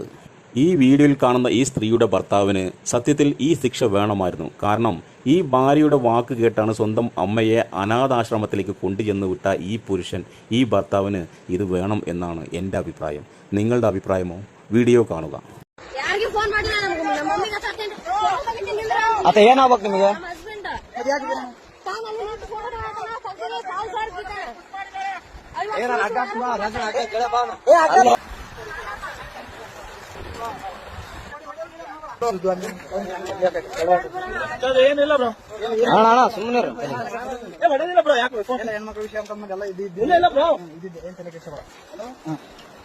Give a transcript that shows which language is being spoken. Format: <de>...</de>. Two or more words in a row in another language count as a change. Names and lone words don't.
<ml>ഈ വീഡിയോയിൽ കാണുന്ന ഈ സ്ത്രീയുടെ ഭർത്താവിന് സത്യത്തിൽ ഈ ശിക്ഷ വേണമായിരുന്നു. കാരണം ഈ ഭാര്യയുടെ വാക്ക് കേട്ടാണ് സ്വന്തം അമ്മയെ അനാഥാശ്രമത്തിലേക്ക് കൊണ്ടുചെന്ന് വിട്ട ഈ പുരുഷൻ. ഈ ഭർത്താവിന് ഇത് വേണം എന്നാണ് എൻ്റെ അഭിപ്രായം. നിങ്ങളുടെ അഭിപ്രായമോ? വീഡിയോ കാണുക.</ml> <kn>आता ಏನಾಗ್ಬೇಕು ನಿಮಗೆ? ಏನಿಲ್ಲ ಬ್ರೋ, ಅಣ್ಣ ಸುಮ್ಮನೆ ಹೆಣ್ಮಕ್ಳ ವಿಷಯ ಅಂತ ಇಲ್ಲ ಬ್ರೋ.</kn>